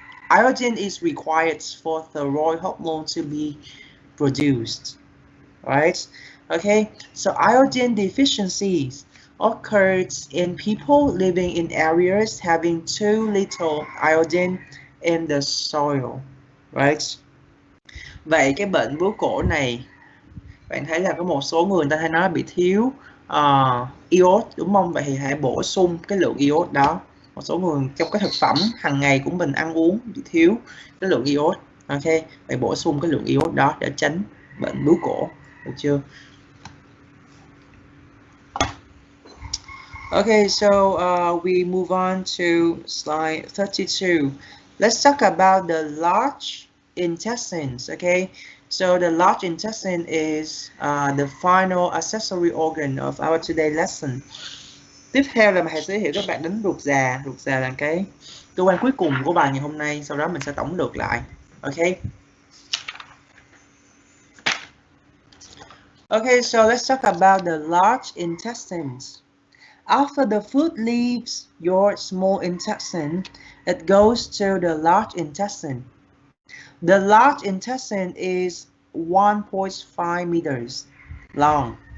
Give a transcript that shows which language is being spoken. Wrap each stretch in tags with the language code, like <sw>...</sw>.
<en>Iodine is required for thyroid hormone to be produced, right? Okay, so iodine deficiencies occurs in people living in areas having too little iodine in the soil, right?</en> <vi>Vậy cái bệnh bướu cổ này, bạn thấy là có một số người ta hay nói bị thiếu iốt, đúng không? Vậy thì hãy bổ sung cái lượng iốt đó. Một số người trong cái thực phẩm hàng ngày của mình ăn uống bị thiếu cái lượng iốt, ok, phải bổ sung cái lượng iốt đó để tránh bệnh bướu cổ, được chưa?</vi> <en>Okay, so we move on to slide 32. Let's talk about the large intestines, okay? So the large intestine is the final accessory organ of our today lesson.</en> <vi>Tiếp theo là thầy sẽ giới thiệu các bạn đến ruột già. Ruột già là cái cơ quan cuối cùng của bài ngày hôm nay. Sau đó mình sẽ tổng lược lại.</vi> <en>Okay. Okay, so let's talk about the large intestines. After the food leaves your small intestine, it goes to the large intestine. The large intestine is 1.5 meters long.</en>